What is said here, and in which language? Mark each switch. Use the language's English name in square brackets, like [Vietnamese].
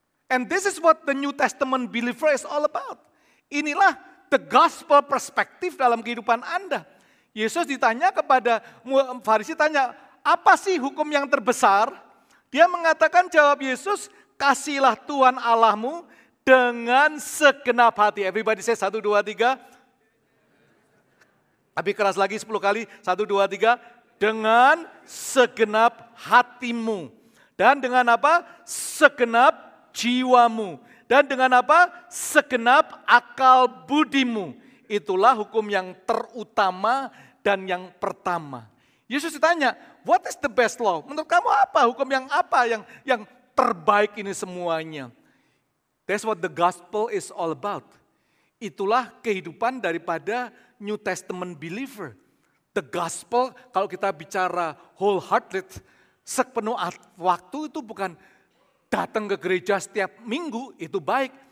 [English] And this is what the New Testament believer is all about. [Indonesian] Inilah [English] the gospel [Indonesian] perspektif dalam kehidupan Anda. Yesus ditanya kepada Farisi, tanya, apa sih hukum yang terbesar? Dia mengatakan, jawab Yesus, kasihilah Tuhan Allahmu dengan segenap hati. [English] Everybody say 1, 2, 3. [Indonesian] Tapi keras lagi 10 kali, 1, 2, 3. Dengan segenap hatimu. Dan dengan apa? Segenap jiwamu. Dan dengan apa? Segenap akal budimu. Itulah hukum yang terutama dan yang pertama. Yesus ditanya, [English] what is the best law? [Indonesian] Menurut kamu apa? Hukum yang apa yang terbaik ini semuanya? [English] That's what the gospel is all about. [Indonesian] Itulah kehidupan daripada [English] New Testament believer. The gospel, [Indonesian] kalau kita bicara wholehearted, sepenuh waktu itu bukan datang ke gereja setiap minggu, itu baik.